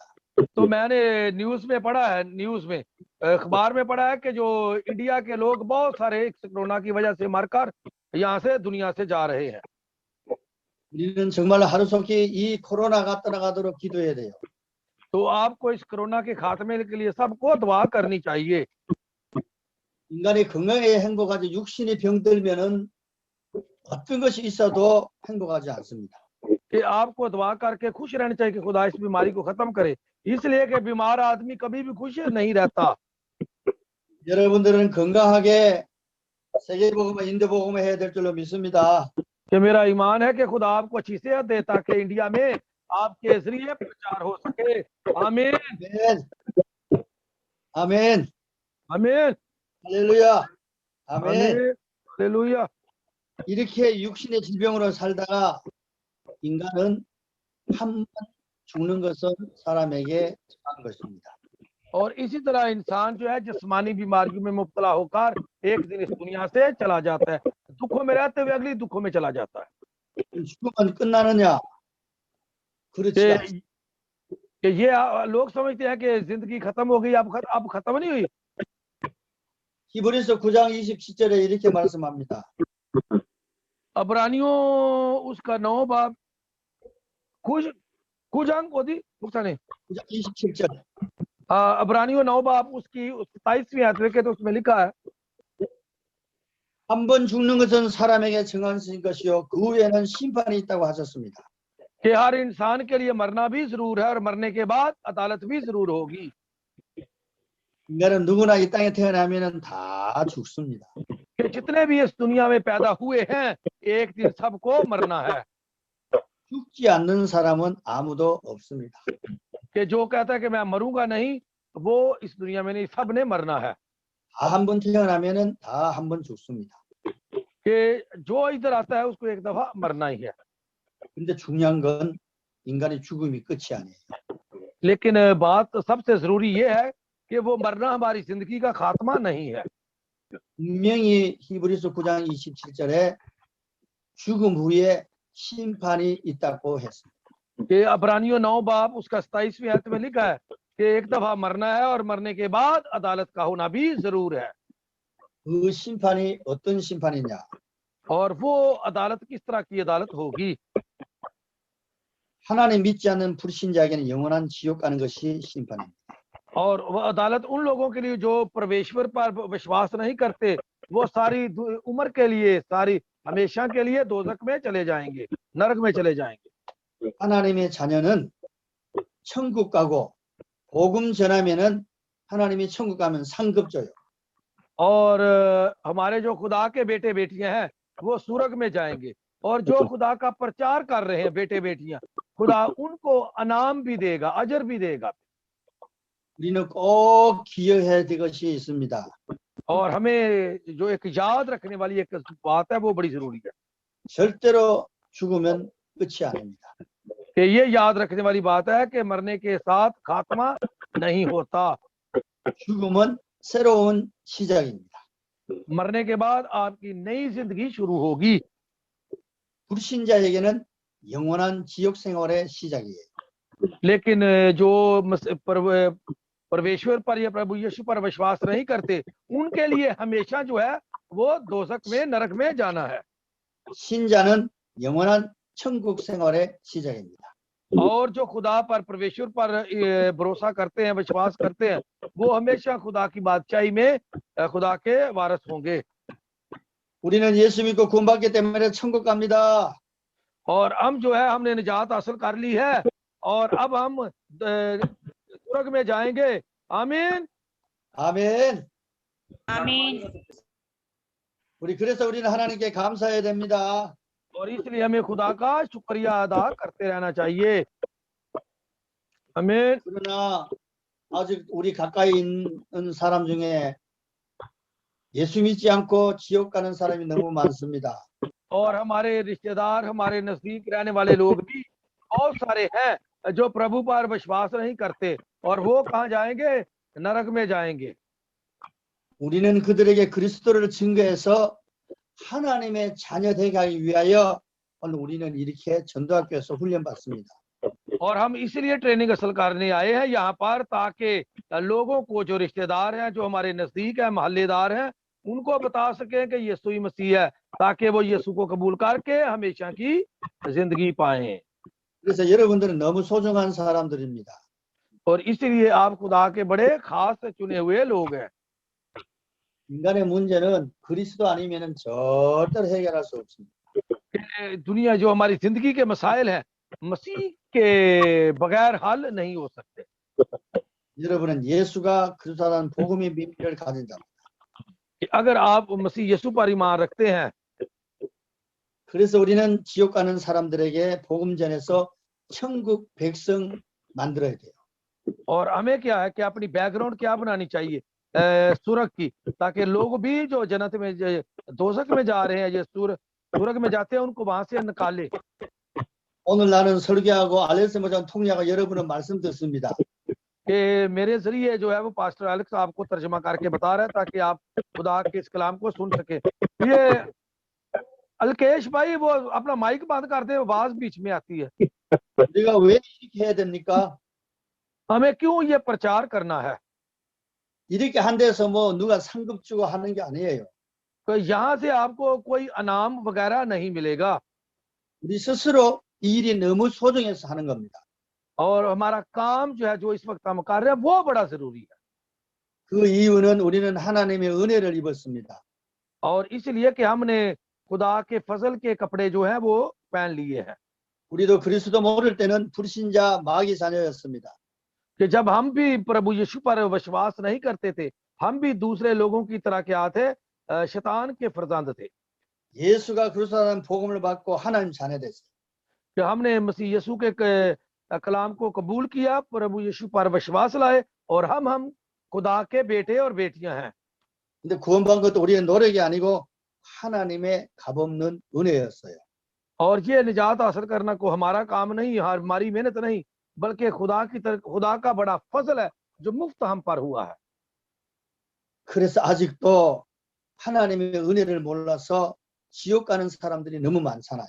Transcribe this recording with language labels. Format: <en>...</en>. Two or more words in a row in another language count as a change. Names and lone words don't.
<hi>तो मैंने न्यूज में पढ़ा है, न्यूज में अखबार में पढ़ा है कि जो इंडिया के लोग बहुत सारे इस कोरोना की वजह से मरकर यहाँ से दुनिया से जा रहे हैं।</hi> <ko>우리는 정말 하루속히 이 코로나가 떠나가도록 기도해야 돼요.</ko> <hi>तो आपको इस कोरोना के खात्मे के लिए सबको दुआ करनी चाहिए।</hi> <ko>인간이 건강에 행복하지 육신이 병들면은 어떤 것이 있어도 행복하지 않습니다.</ko> <hi>कि आपको दुआ करके खुश रहना चाहिए कि खुदा इस बीमारी को खत्म करे, इसलिए कि बीमार आदमी कभी भी खुश नहीं रहता।</hi> <ko>여러분들은 건강하게 세계복음과 인도복음을 해야 될 줄로 믿습니다.</ko> <hi>कि मेरा ईमान है कि खुदा आपको अच्छी सेहत दे ताकि इंडिया में आपके जरिए प्रचार हो सके। आमीन</hi> <ko>아멘. 아멘.</ko> <hi>आमीन</hi> <ko>할렐루야. 아멘.</ko> <hi>आमीन हालेलुया।</hi> <ko>이렇게 육신의 질병으로 살다가 인간은 한 번 죽는 것은 사람에게 정한 것입니다.</ko> <hi>और इसी तरह इंसान जो है जिस्मानी बीमारियों में मुब्तला होकर एक दिन इस दुनिया से चला जाता है, दुखों में रहते हुए अगली दुखों में चला जाता है।</hi> <ko>죽으면 끝나느냐? 그렇지</ko> <hi>कि</hi> <ko>않습니다.</ko> <hi>कि ये लोग समझते हैं कि जिंदगी खत्म हो गई, अब खत्म नहीं हुई।</hi> <ko>히브리서 9장 27절에 이렇게 말씀합니다.</ko> <hi>अबरानियों उसका 9 बाब कुछ अंक होती नुकसान</hi> <ko>9장 27절.</ko> <hi>अबरानियों 9 बाब उसकी 27वीं आयत के तो उसमें लिखा है</hi> <ko>한 번 죽는 것은 사람에게 정한 것이요 그 후에는 심판이 있다고 하셨습니다.</ko> <hi>कि हर इंसान के लिए मरना भी जरूर है और मरने के बाद अदालत भी जरूर होगी।</hi> <ko>인간은 누구나 이 땅에 태어나면은 다 죽습니다.</ko> <hi>कि जितने भी इस दुनिया में पैदा हुए हैं एक दिन सबको मरना है।</hi> <ko>죽지 않는 사람은 아무도 없습니다.</ko> <hi>कि जो कहता है कि मैं मरूंगा नहीं, वो इस दुनिया में नहीं, सबने मरना है।</hi> <ko>다 한 번 태어나면은 다 한 번 죽습니다.</ko> <hi>कि जो इधर आता है उसको एक दफा मरना ही है।</hi> <ko>근데 중요한 건 인간의 죽음이 끝이 아니에요.</ko> <hi>लेकिन बात सबसे जरूरी ये है कि वो मरना हमारी जिंदगी का खात्मा नहीं है।</hi> <ko>분명히 히브리서 9장 27절에 죽음 후에 심판이 있다고 했습니다.</ko> <hi>कि अबरानियों 9 बाब उसका 27वीं आयत में लिखा है कि एक दफा मरना है और मरने के बाद अदालत का होना भी जरूर है।</hi> <ko>그 심판이 어떤 심판이냐?</ko> <hi>और वो अदालत किस तरह की अदालत होगी?</hi> <ko>하나님 믿지 않는 불신자에게는 영원한 지옥 가는 것이 심판입니다.</ko> <hi>और वह अदालत उन लोगों के लिए जो परमेश्वर पर विश्वास नहीं करते, वो सारी उम्र के लिए, सारी हमेशा के लिए दोजख में चले जाएंगे, नरक में चले जाएंगे।</hi> <ko>하나님의 자녀는 천국 가고 복음 전하면은 하나님이 천국 가면 상급 줘요.</ko> <hi>और हमारे जो खुदा के बेटे बेटियां हैं वो सूरग में जाएंगे, और जो खुदा का प्रचार कर रहे हैं बेटे बेटियां, खुदा उनको अनाम भी देगा, अजर भी देगा।</hi> <ko>우리는 꼭 기억해야 될 것이 있습니다.</ko> <hi>और हमें जो एक याद रखने वाली एक बात है वो बड़ी जरूरी है</hi> <ko>절대로 죽으면 끝이 아닙니다.</ko> <hi>कि ये याद रखने वाली बात है कि मरने के साथ खात्मा नहीं होता।</hi> <ko>죽음은 새로운 시작입니다.</ko> <hi>मरने के बाद आपकी नई जिंदगी शुरू होगी।</hi> <ko>불신자에게는 영원한 지옥 생활의 시작이에요.</ko> <hi>लेकिन जो परमेश्वर पर या प्रभु यीशु पर विश्वास नहीं करते, उनके लिए हमेशा जो है वो दोजख में, नरक में जाना है।</hi> <ko>신자는 영원한 천국 생활의 시작입니다.</ko> <hi>और जो खुदा पर, परमेश्वर पर भरोसा करते हैं, विश्वास करते हैं, वो हमेशा खुदा की बादशाही में खुदा के वारिस होंगे।</hi> <ko>우리는 예수 믿고 구원받기 때문에 천국 갑니다.</ko> <hi>और हम जो है हमने निजात हासिल कर ली है और अब हम स्वर्ग में जाएंगे। आमीन</hi> <ko>아멘.</ko> <hi>आमीन।</hi> <ko>우리 그래서 우리는 하나님께 감사해야 됩니다.</ko> <hi>और इसलिए हमें खुदा का शुक्रिया अदा करते रहना चाहिए। आमीन।</hi> <ko>그러나 아직 우리 가까이 있는 사람 중에 예수 믿지 않고 지옥 가는 사람이 너무 많습니다.</ko> <hi>और हमारे रिश्तेदार, हमारे नजदीक रहने वाले लोग भी बहुत सारे हैं जो प्रभु पर विश्वास नहीं करते और वो कहाँ जाएंगे? नरक में जाएंगे।</hi> <ko>우리는 그들에게 그리스도를 증거해서 하나님의 자녀 되게 하기 위하여 오늘 우리는 이렇게 전도학교에서 훈련받습니다.</ko> <hi>और हम इसलिए ट्रेनिंग असल करने आए हैं यहाँ पर, ताकि लोगों को, जो रिश्तेदार हैं, जो हमारे नजदीक है, मोहल्लेदार हैं, उनको बता सकें कि यीशु ही मसीह है, ताकि वो यीशु को कबूल करके हमेशा की जिंदगी पाएं।</hi> <ko>그래서 여러분들은 너무 소중한 사람들입니다.</ko> <hi>और इसलिए आप खुदा के बड़े खास चुने हुए लोग हैं।</hi> <ko>인간의 문제는 그리스도 아니면은 절대로 해결할 수 없습니다.</ko> <hi>दुनिया, जो हमारी जिंदगी के मसाइल हैं, मसीह के बगैर हल नहीं हो सकते।</hi> <ko>여러분은 예수가 그리스도라는 복음의 비밀을 가진 자입니다.</ko> <hi>अगर आप मसीह यीशु पर ईमान रखते हैं,</hi> <ko>그래서 우리는 지옥 가는 사람들에게 복음 전해서 천국 백성 만들어야 돼요.</ko> <hi>और हमें क्या है कि अपनी बैकग्राउंड क्या बनानी चाहिए? सुरग की, ताकि लोग भी जो जन्नत में, दोजख में जा रहे हैं, ये सुरग में जाते हैं, उनको वहां से निकाले।</hi> <ko>오늘 나는 설교하고 알렉스 목장 통역하고 여러분은 말씀 듣습니다.</ko> <hi>कि मेरे जरिए जो है वो पास्टर एलेक्स आपको तर्जमा करके बता रहा है, ताकि आप खुदा के इस कलाम को सुन सके। ये अलकेश भाई, वो अपना माइक बंद कर दे, आवाज बीच में आती है।</hi> <ko>우리가 왜 이렇게 해야 됩니까?</ko> <hi>हमें क्यों ये प्रचार करना है?</hi> <ko>이렇게 한 데서 뭐 누가 상급 주고 하는 게 아니에요.</ko> <hi>तो यहाँ से आपको कोई अनाम वगैरह नहीं मिलेगा,</hi> <ko>우리 스스로 이 일이 너무 소중해서 하는 겁니다.</ko> <hi>और हमारा काम जो है, जो इस वक्त हम कर रहे हैं, वो बड़ा जरूरी है।</hi> <ko>그 이유는 우리는 하나님의 은혜를 입었습니다.</ko> <hi>और इसलिए कि हमने खुदा के फजल के कपड़े जो है वो पहन लिए हैं।</hi> <ko>우리도 그리스도 모를 때는 불신자 마귀 자녀였습니다.</ko> <hi>कि जब हम भी प्रभु यीशु पर विश्वास नहीं करते थे, हम भी दूसरे लोगों की तरह क्या थे? शैतान के फरजंद थे।</hi> <ko>예수가 그리스도라는 복음을 받고 하나님 자녀 됐어요.</ko> <hi>कि हमने मसीह यीशु के कलाम को कबूल किया, प्रभु यीशु पर विश्वास लाए, और हम खुदा के बेटे और बेटियां हैं।</hi> <ko>근데 구원받은 것도 우리의 노력이 아니고 하나님의 값없는 은혜였어요.</ko> <hi>और ये निजात हासिल करना को हमारा काम नहीं, हमारी मेहनत नहीं, बल्कि खुदा का बड़ा फजल है जो मुफ्त हम पर हुआ है।</hi> <ko>그래서 아직도 하나님의 은혜를 몰라서 지옥 가는 사람들이 너무 많잖아요.</ko>